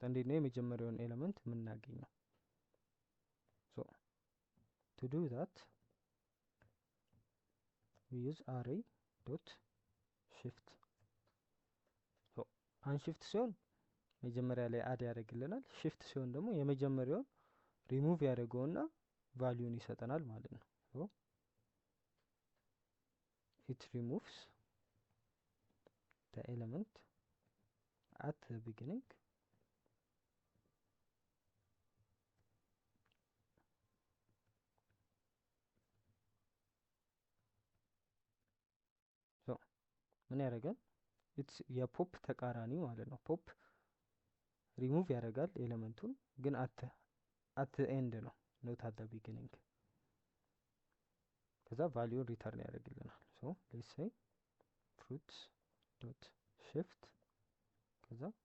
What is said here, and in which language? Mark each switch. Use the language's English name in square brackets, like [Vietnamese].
[Amharic] እንዴት ነው የመጀመሪያውን ኤሌመንት የምናገኘው? so [English] to do that we use array dot shift። [Amharic] so unshift ሲሆን መጀመሪያ ላይ አድ ያደርግልናል። shift ሲሆን ደግሞ የመጀመሪያውን ሪሙቭ ያደርገውና ቫልዩን ይሰጠናል ማለት ነው። so [English] it removes the element at the beginning [Amharic] ሶ ምን ያደርጋል? ኢትስ የፖፕ ተቃራኒ ማለት ነው። ፖፕ ሪሙቭ ያደርጋል ኤሌመንቱን፣ ግን አት ኤንድ ነው ኖት አት ቢጊኒንግ። ከዛ ቫሊዩን ሪተርን ያደርግልናል። ሶ [English] ሌትስ ሴይ [Amharic] ፍሩትስ ዶት shift ከዛ